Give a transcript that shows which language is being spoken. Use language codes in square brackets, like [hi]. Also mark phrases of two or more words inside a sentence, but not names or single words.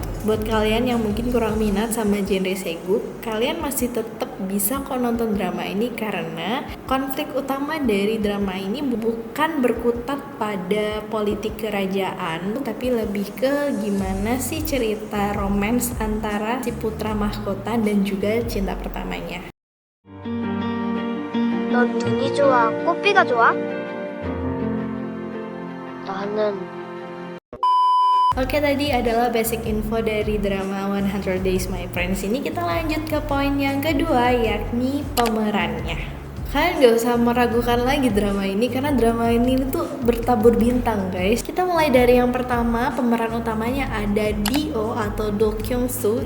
[id] Buat kalian yang mungkin kurang minat sama genre seguk, kalian masih tetap bisa kok nonton drama ini karena konflik utama dari drama ini bukan berkutat pada politik kerajaan, tapi lebih ke gimana sih cerita romance antara si putra mahkota dan juga cinta pertamanya. [ko] 넌 눈이 좋아, 꽃비가 좋아? 나는 [id] Oke, tadi adalah [en] basic info [id] dari drama 100 Days My Prince. Ini kita lanjut ke poin yang kedua, yakni pemerannya. Kalian gak usah meragukan lagi drama ini karena drama ini tuh bertabur bintang guys. Kita mulai dari yang pertama, pemeran utamanya ada Dio atau Do Kyung Soo.